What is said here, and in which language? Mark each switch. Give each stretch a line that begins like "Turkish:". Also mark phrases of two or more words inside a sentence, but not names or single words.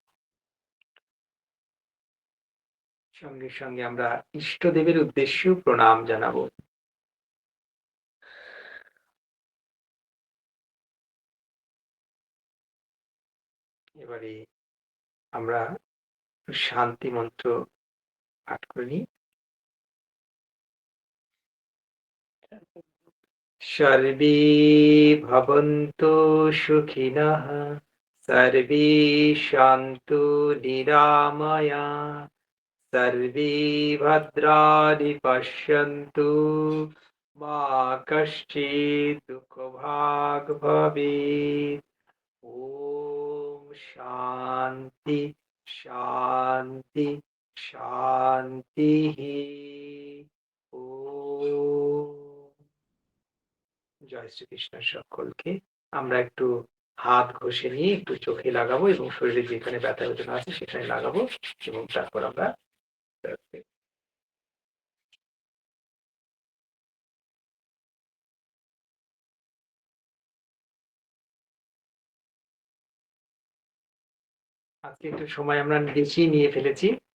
Bangla: সঙ্গে, সঙ্গে আমরা ইষ্টদেবের উদ্দেশ্যেও প্রণাম জানাবো। এবারে আমরা শান্তি মন্ত্র পাঠ করে নিই।
Sanskrit: सर्वे भवन्तु सुखिनः, सर्वे सन्तु निरामया, सर्वे भद्राणि पश्यन्तु, मा कश्चित् दुःखभाग् भवेत्। ॐ शान्ति शान्ति शान्तिः।
Bangla: ॐ জয় শ্রীকৃষ্ণ সকলকে। আমরা একটু হাত ঘষে নিয়ে একটু চোখে লাগাবো এবং শরীরে যেখানে ব্যথা বেদনা আছে সেখানে লাগাবো এবং তারপর আমরা আজকে একটু সময় আমরা বেশি নিয়ে ফেলেছি।